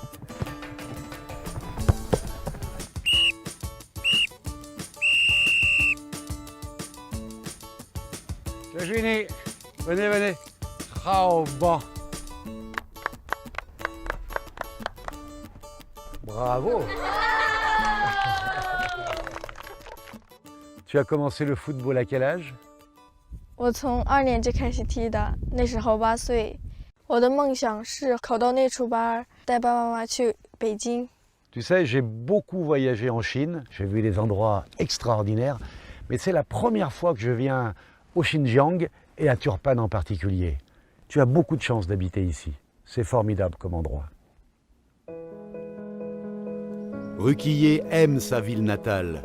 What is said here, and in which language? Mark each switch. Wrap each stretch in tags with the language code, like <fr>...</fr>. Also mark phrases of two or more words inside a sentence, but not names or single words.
<fr>C'est fini. Venez. Oh, bon. Bravo. Tu as commencé le football à quel âge?</fr> <zh>我从2年级开始踢的，那时候8岁。我的梦想是考到内储班，带爸爸妈妈去北京。</zh> <fr>Tu sais, j'ai beaucoup voyagé en Chine, j'ai vu des endroits extraordinaires, mais c'est la première fois que je viens au Xinjiang et à Turpan en particulier. Tu as beaucoup de chance d'habiter ici. C'est formidable comme endroit. Roukiye aime sa ville natale.</fr>